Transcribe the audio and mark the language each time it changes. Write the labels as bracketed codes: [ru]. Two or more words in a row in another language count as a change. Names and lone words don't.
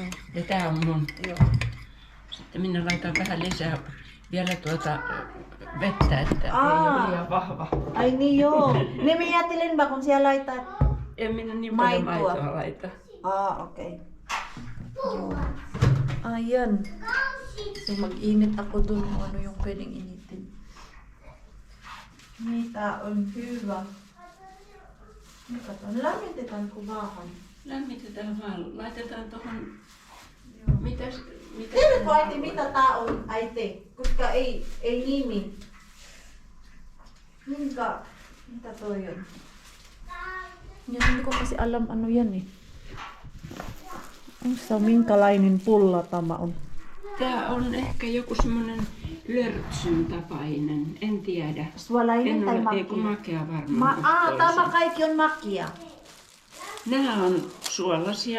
[fi] Ja tää on mun. joo. Sitten minä laitan vähän lisää vielä vettä, että ei Aa. ole liian vahva. Ai niin joo. Niin minä ajattelin ba kun siellä laittaa. En minä niin paljon Maitoa. maitoa laita. Okei. Joo. [tl] Ayan. So mag-init ako dun kung ano yung pwedeng initin. [fi] Mitä on hyvä. Mikä on? Lämmitetään kuvahan. Lämmitetään vaan. Laitetaan tohon... Mitäs? Tiedätkö äiti mitä tää on äiti? Koska ei nimi. Mitä toi on? [tl] Ja hindi ko kasi alam ano yan eh. [fi] Onko minkälainen pulla tämä on? Tää on ehkä joku semmonen lörtsyn tapainen. En tiedä. Suolainen tai Ei kun makia? makea varmaan. Tämä kaikki on makia. Nämä on suolasia.